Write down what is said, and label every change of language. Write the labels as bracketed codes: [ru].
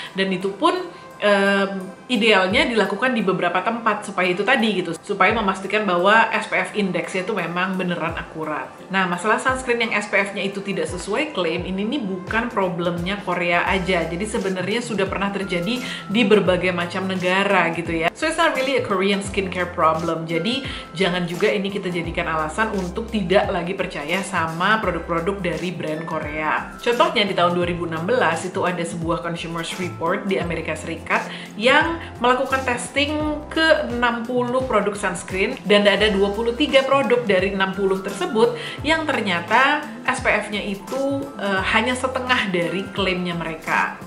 [id] Dan itu pun idealnya dilakukan di beberapa tempat supaya itu tadi gitu, supaya memastikan bahwa SPF indeksnya itu memang beneran akurat. Nah, masalah sunscreen yang SPF-nya itu tidak sesuai klaim ini nih bukan problemnya Korea aja. Jadi sebenarnya sudah pernah terjadi di berbagai macam negara gitu ya. [en] So it's not really a Korean skincare problem. [id] Jadi jangan juga ini kita jadikan alasan untuk tidak lagi percaya sama produk-produk dari brand Korea. Contohnya di tahun 2016 itu ada sebuah consumers report di Amerika Serikat yang melakukan testing ke 60 produk sunscreen, dan ada 23 produk dari 60 tersebut yang ternyata SPF-nya itu hanya setengah dari klaimnya mereka.